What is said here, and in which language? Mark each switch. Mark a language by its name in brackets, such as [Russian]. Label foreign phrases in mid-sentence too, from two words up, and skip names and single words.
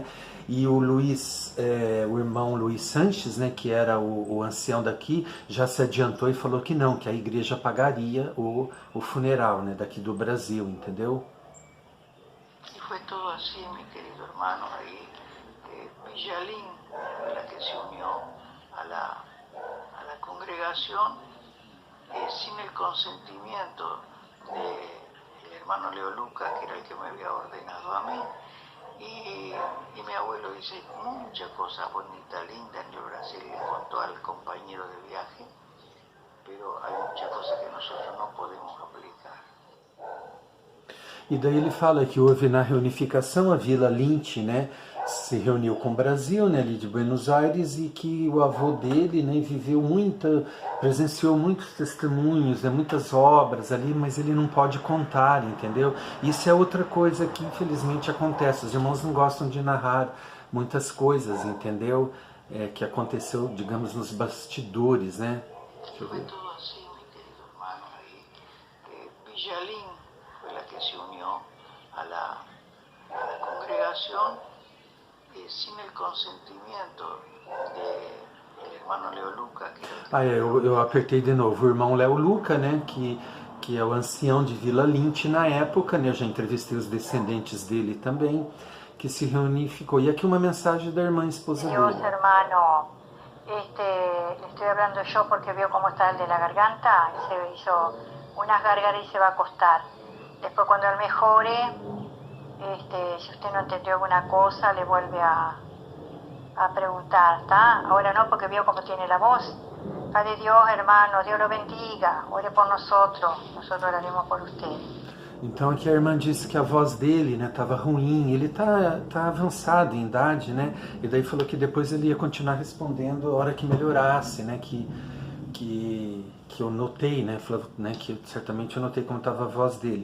[Portuguese] E o o irmão Luiz Sanches, né, que era o ancião daqui, já se adiantou e falou que não, que a igreja pagaria o funeral, né, daqui do Brasil, entendeu? E foi tudo assim, meu querido irmão, aí [Spanish] Villalín fue la que se unió a la congregación sin el consentimiento del hermano Leo Lucas, que era el que me había ordenado a mí. Y mi abuelo dice muchas cosas bonitas, lindas en el Brasil, le contó al compañero de viaje, pero hay muchas cosas que nosotros no podemos aplicar. [Portuguese] E daí ele fala que houve na reunificação a Vila Lynch, né, se reuniu com o Brasil, né, ali de Buenos Aires, e que o avô dele, né, presenciou muitos testemunhos, né, muitas obras ali, mas ele não pode contar, entendeu? Isso é outra coisa que infelizmente acontece, os irmãos não gostam de narrar muitas coisas, entendeu? Que aconteceu, digamos, nos bastidores, né? Deixa eu ver. Foi tudo assim, meu querido irmão, aí Villalín foi a que [Spanish] se unió a la congregación sin el consentimiento del hermano Leo Luca. [Portuguese] Eu apertei de novo. O irmão Leo Luca, né, que é o ancião de Vila Lynch na época, né, eu já entrevistei os descendentes dele também, que se reunificou. E aqui uma mensagem da irmã esposa dele. [Spanish] Dios, hermano, le estoy hablando yo porque veo cómo está el de la garganta, se hizo unas gárgaras y se va a acostar. Después cuando él mejore, si usted no entendió alguna cosa, le vuelve a preguntar, ¿está? Ahora no, porque vio cómo tiene la voz. Padre Dios, hermano, Dios lo bendiga, ore por nosotros oraremos por usted. [Portuguese] Então aqui a irmã disse que a voz dele, né, estava ruim, ele tá avançado em idade, né, e daí falou que depois ele ia continuar respondendo a hora que melhorasse, né, que eu notei, né, falou, né, que certamente eu notei como estava a voz dele.